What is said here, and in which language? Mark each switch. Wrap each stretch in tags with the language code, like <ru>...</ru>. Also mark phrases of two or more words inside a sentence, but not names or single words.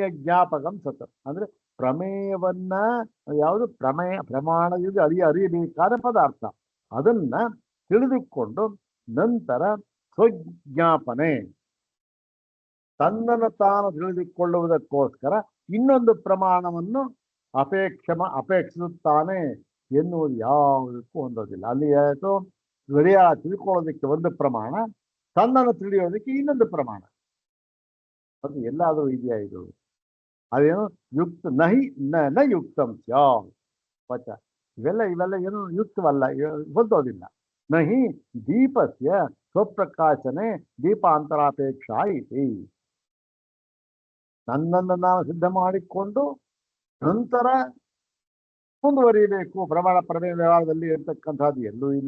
<sa>ಜ್ಞಾಪಕಂ ಸತ್</sa> <kn>ಅಂದ್ರೆ ಪ್ರಮೇಯವನ್ನ ಯಾವುದು ಪ್ರಮಾಣದಿಂದ ಅರಿಯಬೇಕಾದ ಪದಾರ್ಥ, ಅದನ್ನ ತಿಳಿದುಕೊಂಡು ನಂತರ ಸ್ವಜ್ಞಾಪನೆ, ತನ್ನನ್ನು ತಾನು ತಿಳಿದುಕೊಳ್ಳುವುದಕ್ಕೋಸ್ಕರ ಇನ್ನೊಂದು ಪ್ರಮಾಣವನ್ನು ಅಪೇಕ್ಷಿಸುತ್ತಾನೆ ಎನ್ನುವುದು ಯಾವುದಕ್ಕೂ ಹೊಂದೋದಿಲ್ಲ. ಅಲ್ಲಿ ಆಯಿತು, ಗಡಿಯಾರ ತಿಳ್ಕೊಳ್ಳೋದಕ್ಕೆ ಒಂದು ಪ್ರಮಾಣ, ತನ್ನನ್ನು ತಿಳಿಯೋದಕ್ಕೆ ಇನ್ನೊಂದು ಪ್ರಮಾಣ. ಅದು ಎಲ್ಲಾದರೂ ಇದೆಯಾ? ಇದು ಅದೇನು</kn> <sa>ಯುಕ್ತ ನಹಿ ನ ಯುಕ್ತಂ ವಚ.</sa> <kn>ಇವೆಲ್ಲ ಏನು ಯುಕ್ತವಲ್ಲ, ಹೊಂದೋದಿಲ್ಲ.</kn> <sa>ನಹಿ ದೀಪಸ್ಯ ಸ್ವಪ್ರಕಾಶನೆ ದೀಪಾಂತರಾಪೇಕ್ಷಾ ಇತಿ.</sa> <kn>ನನ್ನನ್ನು ನಾನು ಸಿದ್ಧ ಮಾಡಿಕೊಂಡು ನಂತರ ಮುಂದುವರಿಯಬೇಕು ಪ್ರಮಾಣ ಪ್ರಮೇಯ ವ್ಯವಹಾರದಲ್ಲಿ ಇರ್ತಕ್ಕಂಥದ್ದು ಎಲ್ಲೂ ಇಲ್ಲ.</kn>